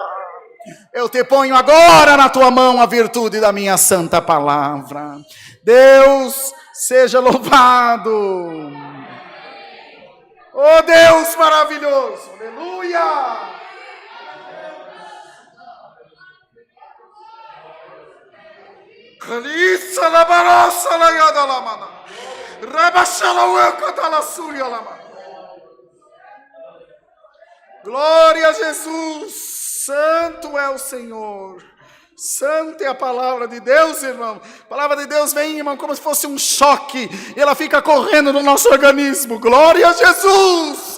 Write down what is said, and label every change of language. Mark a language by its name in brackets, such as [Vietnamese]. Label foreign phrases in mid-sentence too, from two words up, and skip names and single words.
[Portuguese] Eu te ponho agora na tua mão a virtude da minha santa palavra. Deus seja louvado. Oh Deus maravilhoso. Aleluia. Alissa la barossa la yada la mana. Rabasha la ueca da la suria la mana. Glória a Jesus. Santo é o Senhor. Santa é a palavra de Deus, irmão. A palavra de Deus vem, irmão, como se fosse um choque. E ela fica correndo no nosso organismo. Glória a Jesus.